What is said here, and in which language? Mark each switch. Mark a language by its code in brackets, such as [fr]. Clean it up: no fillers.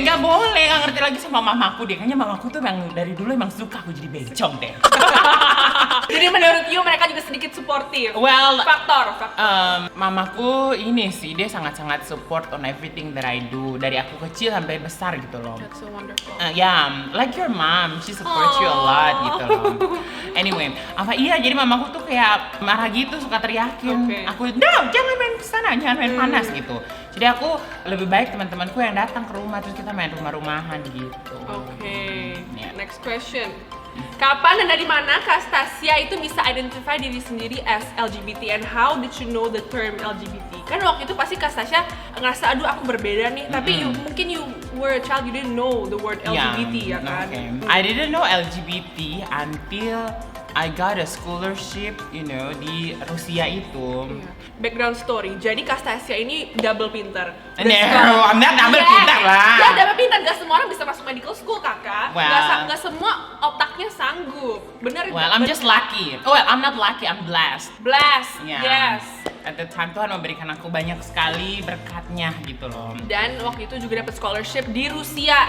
[id] Nggak boleh, nggak ngerti lagi sama mamaku deh. Kayaknya mamaku tuh yang dari dulu emang suka aku jadi bencong deh. Jadi menurut you mereka juga sedikit suportif. [en] Well, [id] Faktor. mamaku ini sih dia sangat-sangat [en] support on everything that I do [id] dari aku kecil sampai besar gitu loh. [en] That's so wonderful. Yeah, like your mom, she supports you a lot [id] gitu loh. Anyway, jadi mamaku tuh kayak marah gitu, suka teriakin. Oke. Aku, no, jangan main kesana, jangan main panas gitu. Jadi aku lebih baik teman-temanku yang datang ke rumah terus kita main rumah-rumahan gitu. Oke. [en] Yeah. Next question. [id] Kapan dan dari mana Kak Stasia itu bisa [en] identify [id] diri sendiri [en] as LGBT and how did you know the term LGBT? [id] Kan waktu itu pasti Kak Stasia ngerasa aduh aku berbeda nih, tapi mungkin [en] you were a child you didn't know the word LGBT [id] ya kan? [en] Okay. I didn't know LGBT until I got a scholarship, you know, [id] di Rusia itu. [en] Background story. [id] Jadi Kastasia ini double pinter. [en] No, I'm not double [id] pinter lah. Ya, double pinter. Gak semua orang bisa masuk medical school, kakak. [en] Well. [id] Gak semua otaknya sanggup. Bener. [en] Well, I'm just lucky. Oh, well, I'm not lucky, I'm blessed. Blessed. Yeah. Yes. At the time [id] Tuhan memberikan aku banyak sekali berkatnya gitu loh. Dan waktu itu juga dapat scholarship di Rusia.